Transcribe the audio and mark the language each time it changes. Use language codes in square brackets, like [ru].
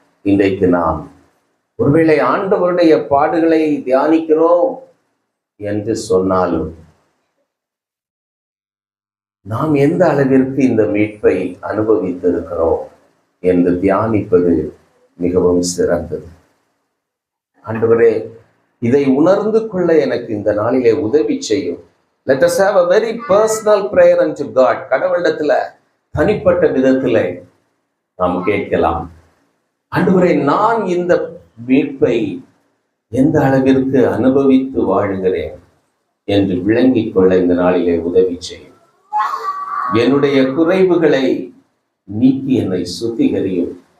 [ta] இன்றைக்கு நாம் ஒருவேளை ஆண்டவருடைய பாடுகளை தியானிக்கிறோம் என்று சொன்னாலும் நாம் எந்த அளவிற்கு இந்த மீட்பை அனுபவித்திருக்கிறோம் என்று தியானிப்பது மிகவும் சிறந்தது. ஆண்டவரே, இதை உணர்ந்து கொள்ள எனக்கு இந்த நாளிலே உதவி செய்யும். [en] Let us have a very personal prayer unto God. [ta] கடவுளிடத்துல தனிப்பட்ட விதத்திலே நாம் கேட்கலாம். ஆண்டவரே, நான் இந்த மீட்பை எந்த அளவிற்கு அனுபவித்து வாழுகிறேன் என்று விளங்கிக் கொள்ள இந்த நாளிலே உதவி செய்யும். என்னுடைய குறைவுகளை நீக்கி என்னை சுத்திகரியும்.